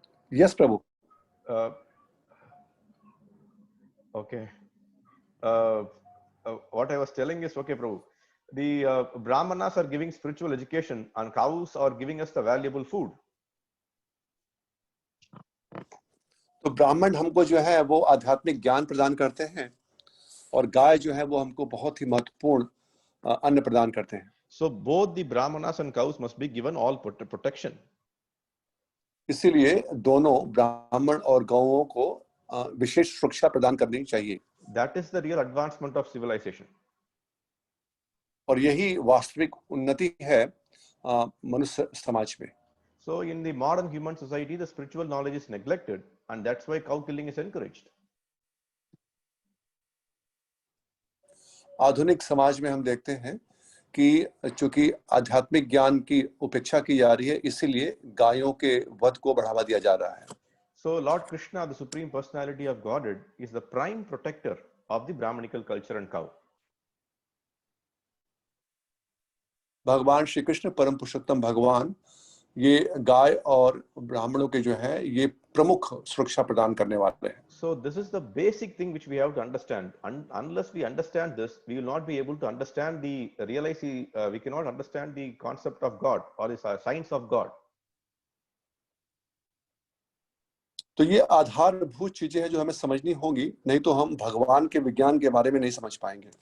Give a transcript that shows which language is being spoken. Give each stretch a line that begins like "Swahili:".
English: Yes, Prabhu. Okay. What I was telling is, okay, Prabhu, the Brahmanas are giving spiritual education and cows are giving us the valuable food.
Hindi: तो ब्राह्मण हमको जो है वो आध्यात्मिक ज्ञान प्रदान करते हैं और गाय जो है वो हमको बहुत ही महत्वपूर्ण अन्न प्रदान करते हैं.
English: So both the brahmanas and cows must be given all protection.
Hindi: इसीलिए दोनों ब्राह्मण और गौओं को विशेष सुरक्षा प्रदान करनी चाहिए.
English: That is the real advancement of civilization.
Hindi: और यही वास्तविक उन्नति है मनुष्य समाज में.
English: So in the modern human society, the spiritual knowledge is neglected, and that's why cow killing is encouraged.
Hindi: आधुनिक समाज में हम देखते हैं कि चूंकि आध्यात्मिक ज्ञान की उपेक्षा की जा रही है, इसीलिए गायों के वध को बढ़ावा दिया जा रहा है.
English: So Lord Krishna, the Supreme Personality of Godhead, is the prime protector of the Brahmanical culture and cow.
Hindi: भगवान श्री कृष्ण परम पुरुषोत्तम भगवान ये गाय और ब्राह्मणों के जो है ये प्रमुख सुरक्षा प्रदान करने वाले हैं.
English: So this is the basic thing which we have to understand. Unless we understand this, we will not be able to understand we cannot understand the concept of God or the science of God.
Hindi: तो ये आधारभूत चीजें हैं जो हमें समझनी होंगी, नहीं तो हम भगवान के विज्ञान के बारे में नहीं समझ पाएंगे.